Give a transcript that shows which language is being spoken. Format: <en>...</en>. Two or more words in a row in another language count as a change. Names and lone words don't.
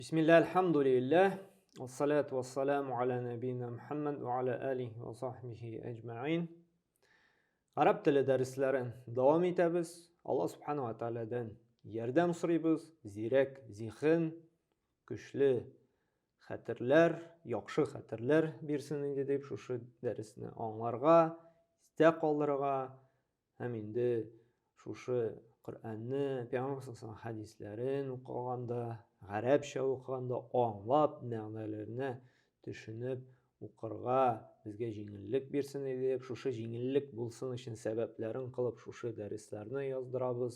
<ar>بسم الله، الحمد لله، والصلاة والسلام على نبينا محمد وعلى آله وصحبه أجمعين.</ar> <uz>Arab tili darslerin davam etamiz.</uz> <ar>الله سبحانه وتعالى-dan</ar> <uz>yordam so'raymiz. Ziyrak, zihin, kuchli xatirlar, yaxshi xatirlar bersin deb shu darsni anglarga, isda qoldirga, ham endi shu Qur'onni, Payg'ambar</uz> <ar>صلى الله عليه</ar> <uz>hadislarin o'qiganda, arabcha o'qiganda anglab, ma'nolarini tushunib o'qirga bizga yengillik bersin deb shu yengillik bo'lsin uchun sabablarini qilib shu darslarni yozdiramiz.</uz>